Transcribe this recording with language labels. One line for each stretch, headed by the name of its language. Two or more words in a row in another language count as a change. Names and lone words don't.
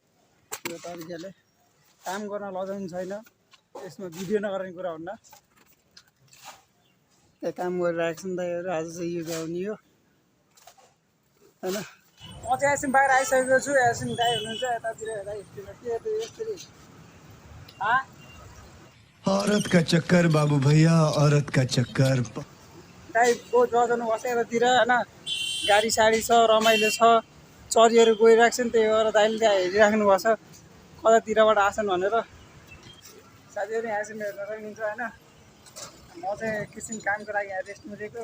Nepali: यो तरिकाले काम गर्न लजाउनु छैन, यसमा भिडियो नगर्ने कुरा हुन्न। त्यहाँ काम गरिरहेको छ नि दाइहरू, आज चाहिँ यो गाउने हो होइन। म चाहिँ एकछिन बाहिर आइसकेको छु। एकछिन दाइ हुनुहुन्छ यतातिर, दाइतिर के यसरी
Hindi: औरत का चक्कर बाबू भैया, औरत का चक्कर।
Nepali: दाइ बहुत रजाउनु भएको छ यतातिर होइन। गाडी साडी छ, रमाइलो छ, चरीहरू गइरहेको छ नि, त्यही भएर दाइले त्यहाँ हेरिराख्नु भएको छ कतातिरबाट आछन् भनेर। साथीहरू यहाँसम्म हेर्न सक्नुहुन्छ होइन। म चाहिँ एकछिन कामको लागि यहाँ रेस्टमा दिएको।